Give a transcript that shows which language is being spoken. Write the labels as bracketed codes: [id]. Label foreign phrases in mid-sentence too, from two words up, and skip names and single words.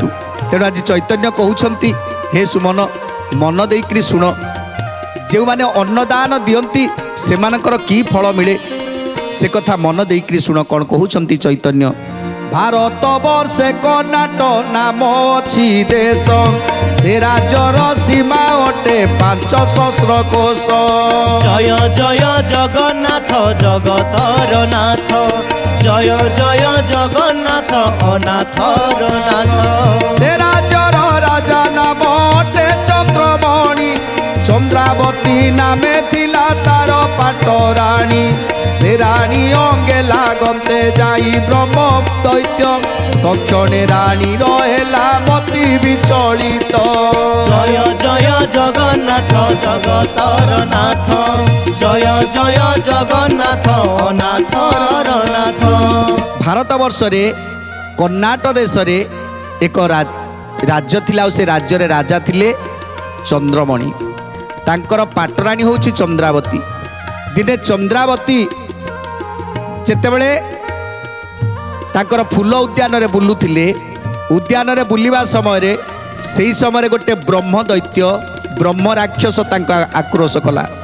[or] ତେଣୁ ଆଜି ଚୈତନ୍ୟ କହୁଛନ୍ତି ହେ ସୁମନ, ମନ ଦେଇକରି ଶୁଣ, ଯେଉଁମାନେ ଅନ୍ନଦାନ ଦିଅନ୍ତି ସେମାନଙ୍କର କି ଫଳ ମିଳେ ସେ କଥା ମନ ଦେଇକରି ଶୁଣ। କ'ଣ କହୁଛନ୍ତି ଚୈତନ୍ୟ? ଭାରତ ବର୍ଷେ କର୍ଣ୍ଣାଟ ନାମ ଅଛି ଦେଶ, ସେ ରାଜ୍ୟର ସୀମା ଅଟେ 500 କୋଶ। ଜୟ ଜୟ ଜଗନ୍ନାଥ ଜଗତର ନାଥ, ଜୟ ଜୟ ଜଗନ୍ନାଥ ଅନାଥର ନାଥ। ସେ ରାଜ୍ୟର ରାଜା ନାମ ଅଟେ ଚନ୍ଦ୍ରମଣି, ଚନ୍ଦ୍ରାବତୀ ନାମେ ଥିଲା ତାର ପାଟରାଣୀ। ସେ ରାଣୀ ଅଙ୍ଗେ ଲାଗନ୍ତେ ଯାଇ ବ୍ରହ୍ମ ଦୈତ୍ୟ, ତକ୍ଷଣେ ରାଣୀର ହେଲା ମତି ବିଚଳିତ। ଜୟ ଜୟ ଜଗନ୍ନାଥ ଜଗତର ନାଥ, ଜୟ ଜୟ ଜଗନ୍ନାଥ ଅନାଥର ନାଥ। ଭାରତବର୍ଷରେ କର୍ଣ୍ଣାଟ ଦେଶରେ ଏକ ରାଜ୍ୟ ଥିଲା ଆଉ ସେ ରାଜ୍ୟରେ ରାଜା ଥିଲେ ଚନ୍ଦ୍ରମଣି, ତାଙ୍କର ପାଟରାଣୀ ହେଉଛି ଚନ୍ଦ୍ରାବତୀ। ଦିନେ ଚନ୍ଦ୍ରାବତୀ ଯେତେବେଳେ ତାଙ୍କର ଫୁଲ ଉଦ୍ୟାନରେ ବୁଲୁଥିଲେ, ଉଦ୍ୟାନରେ ବୁଲିବା ସମୟରେ ସେହି ସମୟରେ ଗୋଟେ ବ୍ରହ୍ମ ଦୈତ୍ୟ, ବ୍ରହ୍ମ ରାକ୍ଷସ ତାଙ୍କୁ ଆକ୍ରୋଶ କଲା।